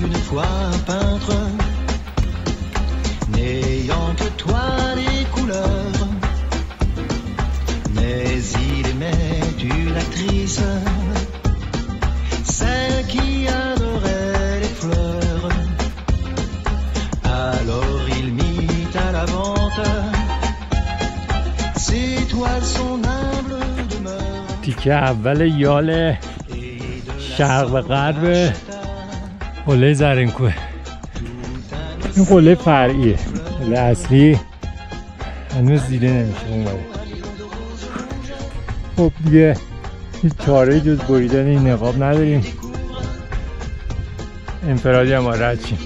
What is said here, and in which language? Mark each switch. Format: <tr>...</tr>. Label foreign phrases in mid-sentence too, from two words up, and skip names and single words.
<fr>soit un peintre, n'ayant que toi des couleurs, mais il aimait une actrice, celle qui adorait les fleurs. Alors il mit à la vente ses toiles, son humble demeure.</fr> <fa>تیکه اول یال شرق و غرب قله زرینکوه. این قله فرعیه، قله اصلی هنوز دیده نمیشه اونوری. خب دیگه هیچ چاره جز بریدن این نقاب نداریم، انفرادی هم رد شیم.</fa>